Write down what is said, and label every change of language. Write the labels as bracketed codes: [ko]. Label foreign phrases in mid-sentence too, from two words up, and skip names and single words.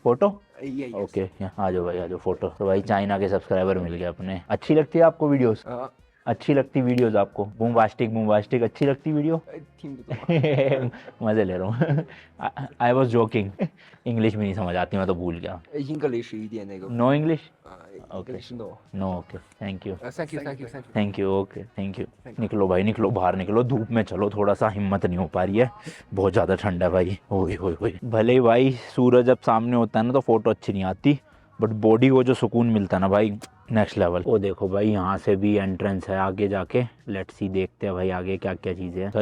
[hi] फोटो ओके आ जाओ भाई आ जाओ फोटो। तो भाई चाइना के सब्सक्राइबर मिल गए अपने। अच्छी लगती है आपको वीडियोस? अच्छी लगती वीडियोस आपको? बूमबास्टिक अच्छी लगती वीडियो? मजे ले रहा हूँ। [en] I was joking. [hi] इंग्लिश में नहीं समझ आती, मैं तो भूल गया। [zh] English 一点那个 [en] no English? ，OK no。 no okay thank you Thank you, thank you, thank you。 thank you okay thank you. [hi] निकलो भाई निकलो, बाहर निकलो, धूप में चलो, थोड़ा सा हिम्मत नहीं हो पा रही है, बहुत ज़्यादा ठंड है भाई। ओए होए होए, भले ही भाई सूरज जब सामने होता है ना तो फोटो अच्छी नहीं आती, बट बॉडी को जो सुकून मिलता है ना भाई [en] next level. [hi] वो देखो भाई यहाँ से भी एंट्रेंस है आगे जाके, [en] let's see [hi] देखते हैं भाई आगे क्या क्या चीज़ें हैं।